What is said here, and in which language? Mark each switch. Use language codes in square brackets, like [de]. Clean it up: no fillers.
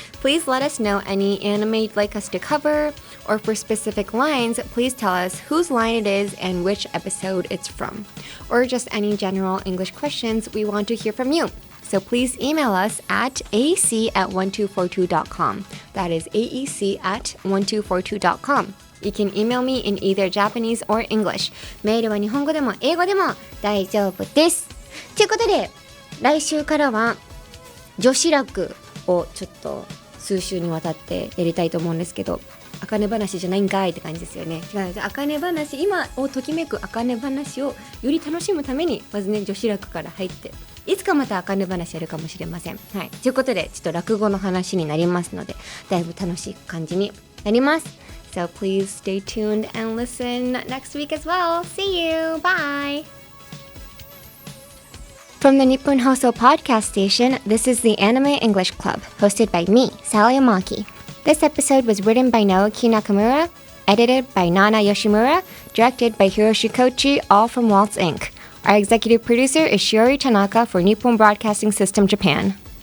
[en] Please let us know any anime you'd like us to cover, or for specific lines, please tell us whose line it is and which episode it's from. Or just any general English questions, we want to hear from you. So please email us at aec@1242.com. That is aec@1242.com. You can email me in either Japanese or English. [ja] メールは日本語でも英語でも大丈夫です。ということで、来週からは女子楽をちょっと数週にわたってやりたいと思うんですけど、茜話じゃないんかいって感じですよね。違う、茜話、今をときめく茜話をより楽しむためにまずね女子楽から入って、いつかまた茜話やるかもしれません。はい、ということでちょっと落語の話になりますので、だいぶ楽しい感じになります。 [en] So please stay tuned and listen next week as well. See you. Bye.From the Nippon Hoso Podcast Station, this is the Anime English Club, hosted by me, Sally Amaki. This episode was written by Naoki Nakamura, edited by Nana Yoshimura, directed by Hiroshi Kochi, all from Waltz Inc. Our executive producer is Shiori Tanaka for Nippon Broadcasting System Japan.